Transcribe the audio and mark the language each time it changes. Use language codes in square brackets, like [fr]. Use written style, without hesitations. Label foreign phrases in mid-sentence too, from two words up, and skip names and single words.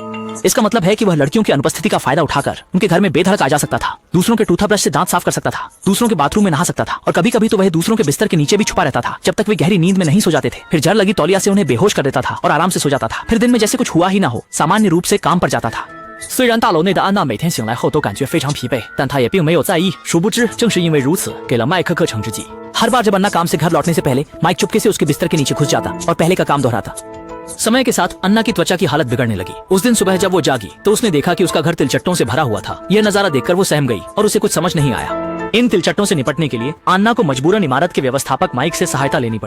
[hi] इसका मतलब है कि वह लड़कियों की अनुपस्थिति का फायदा उठाकर उनके घर में बेधड़क आ जा सकता था, दूसरों के टूथब्रश से दांत साफ कर सकता था, दूसरों के बाथरूम में नहा सकता था और कभी कभी तो वह दूसरों के बिस्तर के नीचे भी छुपा रहता था जब तक वे गहरी नींद में नहीं सो जाते थे। फिर जर लगी तौलिया से उन्हें बेहोश कर देता था और आराम से सो जाता था। फिर दिन में जैसे कुछ हुआ ही ना हो, सामान्य रूप से काम पर जाता था। [zh] 虽然大楼内的安娜每天醒来后都感觉非常疲惫，但她也并没有在意。殊不知，正是因为如此，给了麦克课程之计。 [hi] हर बार जब अन्ना काम से घर लौटने से पहले माइक चुपके से उसके बिस्तर के नीचे घुस जाता और पहले का काम दोहराता। समय के साथ अन्ना की त्वचा की हालत बिगड़ने लगी। उस दिन सुबह जब वो जागी तो उसने देखा कि उसका घर तिलचट्टों से भरा हुआ था। यह नजारा देखकर वो सहम गई और उसे कुछ समझ नहीं आया। इन तिलचट्टों से निपटने के लिए अन्ना को मजबूरन इमारत के व्यवस्थापक माइक से सहायता लेनी पड़ी।